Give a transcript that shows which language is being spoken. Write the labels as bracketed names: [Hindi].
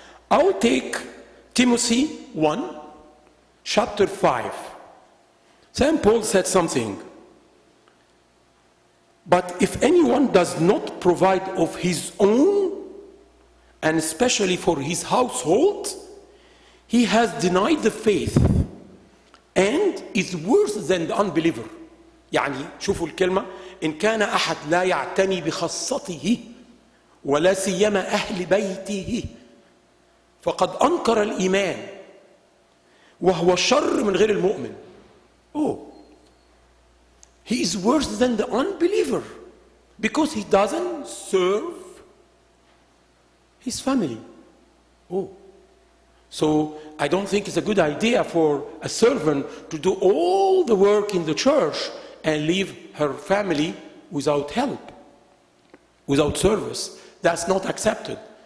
[English] I'll take Timothy 1, chapter 5. St. Paul said something. But if anyone does not provide of his own, and especially for his household, he has denied the faith and is worse than the unbeliever. [Arabic] يعني شوفوا الكلمة إن كان أحد لا يعتني بخاصته ولا سيما أهل بيته فقد أنكر الإيمان وهو شر من غير المؤمن. [English] Oh, he is worse than the unbeliever because he doesn't serve his family. Oh, so I don't think it's a good idea for a servant to do all the work in the church and leave her family without help, without service. That's not accepted.